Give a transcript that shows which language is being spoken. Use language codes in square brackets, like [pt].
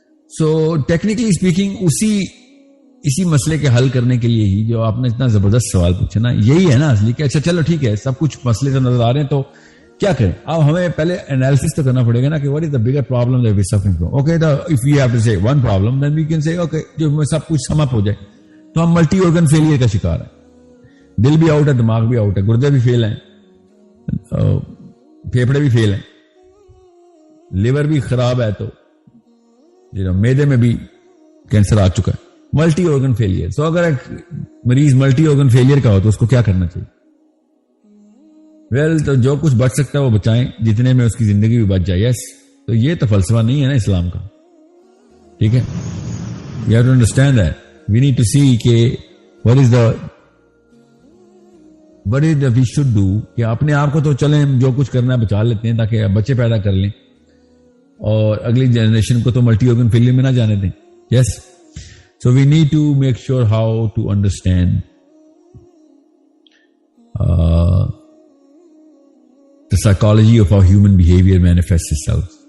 [ur] So technically speaking اسی مسئلے کے حل کرنے کے لیے ہی جو آپ نے اتنا زبردست سوال پوچھا نا، یہی ہے نا اصلی کہ اچھا چلو ٹھیک ہے سب کچھ مسئلے تو نظر آ رہے ہیں تو کیا کریں. اب ہمیں پہلے انالیسس تو کرنا پڑے گا نا کہ [en] what is the bigger problem that we suffering from. Okay, if we have to say one problem then we can say okay [ur] جو سب کچھ سم اپ ہو جائے. تو ہم ملٹی آرگن فیلئر کا شکار ہیں، دل بھی آؤٹ ہے، دماغ بھی آؤٹ ہے، گردے بھی فیل ہیں، پھیپڑے بھی فیل ہیں، لیور بھی خراب ہے، تو میدے میں بھی کینسر آ چکا ہے. Multi organ failure. سو اگر ایک مریض ملٹی آرگن فیلئر کا ہو تو اس کو کیا کرنا چاہیے؟ تو جو کچھ بچ سکتا ہے وہ بچائیں، جتنے میں اس کی زندگی بھی بچ جائے. یس، تو یہ تو فلسفہ نہیں ہے نا اسلام کا، ٹھیک ہے؟ [en] you have to understand that we need to see [ur] کہ [en] what is the we should do [ur] کہ اپنے آپ کو تو چلیں جو کچھ کرنا ہے بچا لیتے ہیں تاکہ بچے پیدا کر لیں اور اگلی جنریشن کو تو ملٹی آرگن فیلئر میں نہ جانے دیں. [en] Yes, so we need to make sure how to understand the psychology of how human behavior manifests itself.